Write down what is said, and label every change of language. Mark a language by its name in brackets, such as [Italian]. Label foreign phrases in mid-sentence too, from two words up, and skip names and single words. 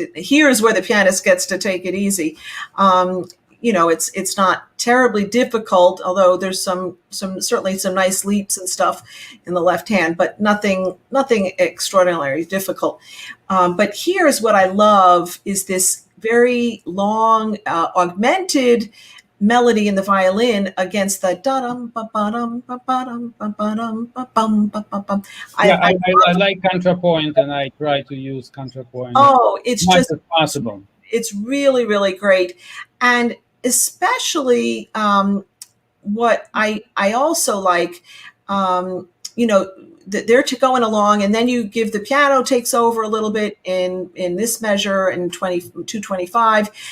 [English] Here's where the pianist gets to take it easy. It's not terribly difficult, although there's certainly some nice leaps and stuff in the left hand, but nothing extraordinarily difficult. But here's what I love, is this very long augmented melody in the violin against the da-dum ba-ba-dum ba-ba-dum ba-ba-dum ba-bum ba-ba-bum. I like contrapoint, and I try to use contrapoint. Oh, it's as much just as possible. It's really, really great. And especially what I also like, they're going along, and then you give the piano takes over a little bit in this measure in 225,